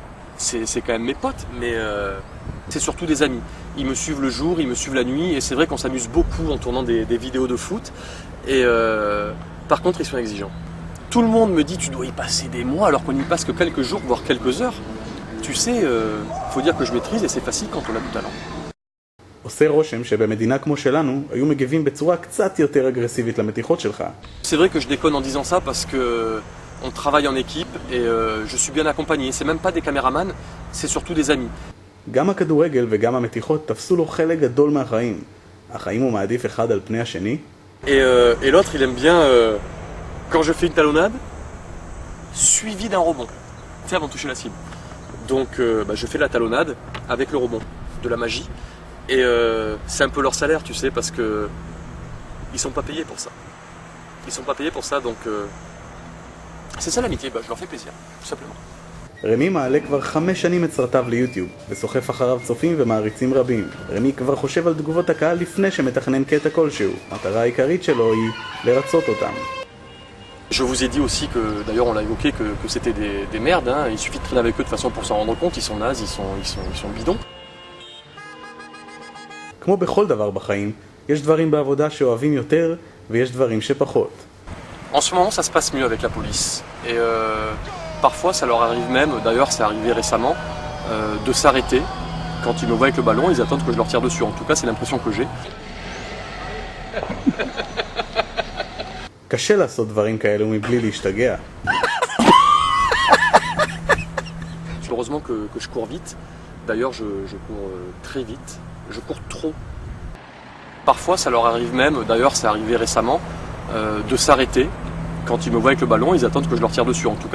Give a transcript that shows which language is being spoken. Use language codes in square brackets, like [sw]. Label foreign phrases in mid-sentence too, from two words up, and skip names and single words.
[fr] C'est quand même mes potes, mais c'est surtout des amis. Ils me suivent le jour, ils me suivent la nuit, et c'est vrai qu'on s'amuse beaucoup en tournant des vidéos de foot. Et par contre, ils sont exigeants. Tout le monde me dit tu dois y passer des mois alors qu'on n'y passe que quelques jours, voire quelques heures. Tu sais, faut dire que je maîtrise et c'est facile quand on a du talent. [he] עושה רושם שבמדינה כמו שלנו היו מגיבים בצורה קצת יותר אגרסיבית למתיחות שלך. [fr] C'est vrai que je déconne en disant ça parce que on travaille en équipe et je suis bien accompagné. C'est même pas des caméramans, c'est surtout des amis. [he] גם הכדורגל וגם המתיחות תפסו לו חלק גדול מהחיים. החיים הוא מעדיף אחד על פני השני. [fr] Et l'autre, il aime bien quand je fais une talonnade suivie d'un rebond, tu sais, avant de toucher la cible. Donc je fais la talonnade avec le rebond, de la magie. Et c'est un peu leur salaire, tu sais, parce que ils sont pas payés pour ça. Ils sont pas payés pour ça, donc c'est ça l'amitié, je leur fais plaisir, tout simplement. [he] רמי מעלה כבר 5 שנים את סרטיו ליוטיוב, וסוחף אחריו צופים ומעריצים רבים. רמי כבר חושב על תגובות הקהל לפני שמתכנן קטע כלשהו. המטרה העיקרית שלו היא לרצות אותם. [fr] Je vous ai dit aussi que, d'ailleurs on l'a évoqué, que c'était des merdes, hein. Il suffit de traîner avec eux de toute façon pour s'en rendre compte, ils sont nazes, ils sont bidons. [he] כמו בכל דבר בחיים, יש דברים בעבודה שאוהבים יותר ויש דברים שפחות. [fr] En ce moment ça se passe mieux avec la police. Et parfois ça leur arrive même, d'ailleurs c'est arrivé récemment, de s'arrêter. Quand ils me voient avec le ballon, ils attendent que je leur tire dessus. En tout cas c'est l'impression que j'ai. [he] קשה לעשות דברים כאלו מבלי להשתגע. [fr] Heureusement que je cours vite. D'ailleurs je cours très vite. Je cours trop. Parfois ça leur arrive même, d'ailleurs c'est arrivé récemment, de s'arrêter. Quand ils me voient avec le ballon, ils attendent que je leur tire dessus.